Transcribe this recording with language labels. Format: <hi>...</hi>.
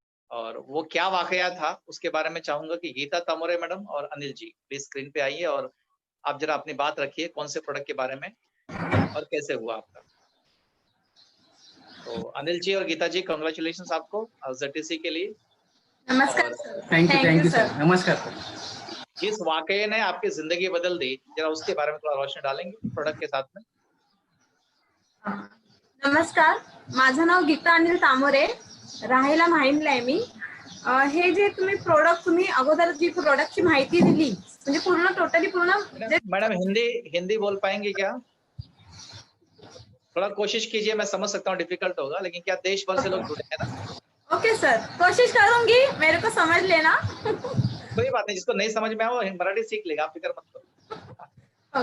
<hi>और वो क्या वाकया था उसके बारे में चाहूंगा कि गीता तामोरे मैडम और अनिल जी प्लीज स्क्रीन पे आइए और आप जरा अपनी बात रखिए, कौन से प्रोडक्ट के बारे में और कैसे हुआ आपका। तो अनिल जी और गीता जी, कांग्रेचुलेशंस आपको ZTC के लिए। नमस्कार और सर। Thank you sir. नमस्कार सर। जिस वाकये ने आपकी जिंदगी बदल दी, जरा उसके बारे में थोड़ा रोशनी डालेंगे प्रोडक्ट के साथ में।</hi> <mr>नमस्कार, माझं नाव गीता अनिल तामोरे, राहायला म्हाईमला आहे मी। हे जे तुम्ही अगोदर जी प्रोडक्टची माहिती दिली, म्हणजे पूर्ण टोटली पूर्ण</mr> <hi>मैडम हिंदी बोल पाएंगे क्या? थोड़ा कोशिश कीजिए, मैं समझ सकता हूँ डिफिकल्ट होगा, लेकिन क्या देश भर से लोग जुड़े हैं ना। ओके सर, कोशिश करूंगी, मेरे को समझ लेना। कोई बात नहीं, जिसको नहीं समझ में आया वो मराठी सीख लेगा, आप फिक्र मत करो।</hi>